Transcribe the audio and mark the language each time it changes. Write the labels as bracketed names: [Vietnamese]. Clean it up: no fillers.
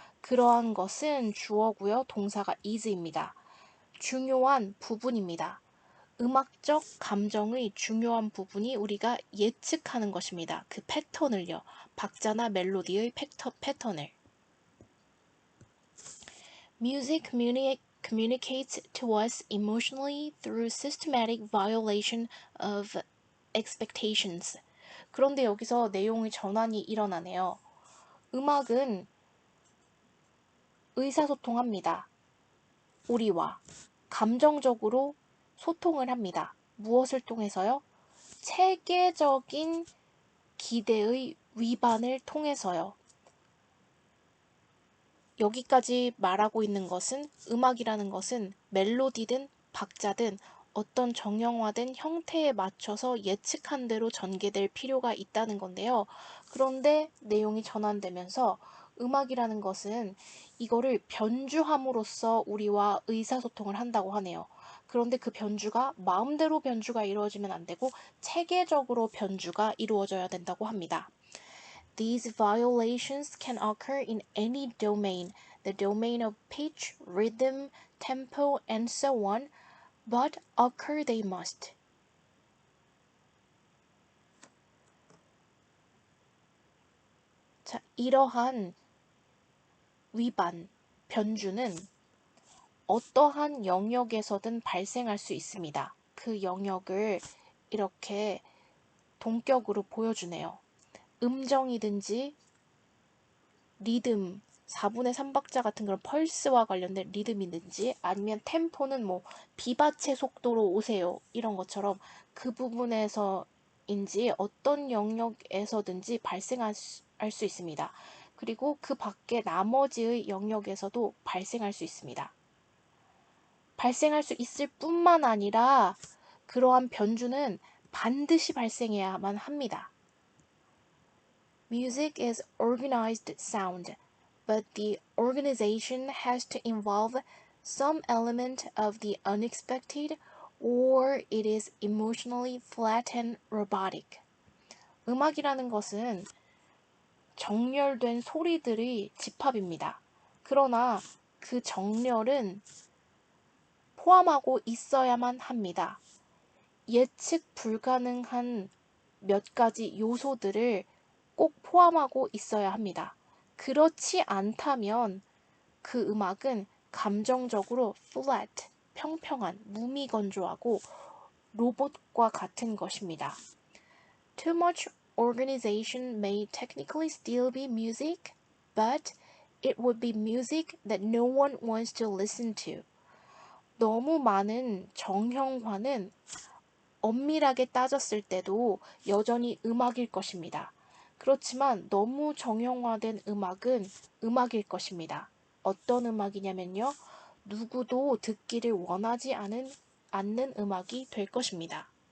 [Korean] 그러한 것은 주어고요. 동사가 is입니다. 중요한 부분입니다. 음악적 감정의 중요한 부분이 우리가 예측하는 것입니다. 그 패턴을요. 박자나 멜로디의 패턴을. [English] Music communicates to us emotionally through systematic violation of expectations. [Korean] 그런데 여기서 내용의 전환이 일어나네요. 음악은 의사소통합니다. 우리와 감정적으로 소통을 합니다. 무엇을 통해서요? 체계적인 기대의 위반을 통해서요. 여기까지 말하고 있는 것은 음악이라는 것은 멜로디든 박자든 어떤 정형화된 형태에 맞춰서 예측한 대로 전개될 필요가 있다는 건데요. 그런데 내용이 전환되면서 음악이라는 것은 이거를 변주함으로써 우리와 의사소통을 한다고 하네요. 그런데 그 변주가 마음대로 변주가 이루어지면 안 되고 체계적으로 변주가 이루어져야 된다고 합니다. [English] These violations can occur in any domain, the domain of pitch, rhythm, tempo, and so on, but occur they must. [Korean] 자, 이러한 위반, 변주는 어떠한 영역에서든 발생할 수 있습니다. 그 영역을 이렇게 동격으로 보여주네요. 음정이든지 리듬, 4분의 3박자 같은 그런 펄스와 관련된 리듬이든지 아니면 템포는 뭐 비바체 속도로 오세요 이런 것처럼 그 부분에서인지 어떤 영역에서든지 발생할 수 있습니다. 그리고 그 밖에 나머지의 영역에서도 발생할 수 있습니다. 발생할 수 있을 뿐만 아니라 그러한 변주는 반드시 발생해야만 합니다. [English] Music is organized sound, but the organization has to involve some element of the unexpected or it is emotionally flat and robotic. [Korean] 음악이라는 것은 정렬된 소리들의 집합입니다. 그러나 그 정렬은 포함하고 있어야만 합니다. 예측 불가능한 몇 가지 요소들을 꼭 포함하고 있어야 합니다. 그렇지 않다면 그 음악은 감정적으로 flat, 평평한, 무미건조하고 로봇과 같은 것입니다. [English] Too much organization may technically still be music, but it would be music that no one wants to listen to. [Korean] 너무 많은 정형화는 엄밀하게 따졌을 때도 여전히 음악일 것입니다. 그렇지만 너무 정형화된 음악은 음악일 것입니다. 어떤 음악이냐면요. 누구도 듣기를 원하지 않는 음악이 될 것입니다.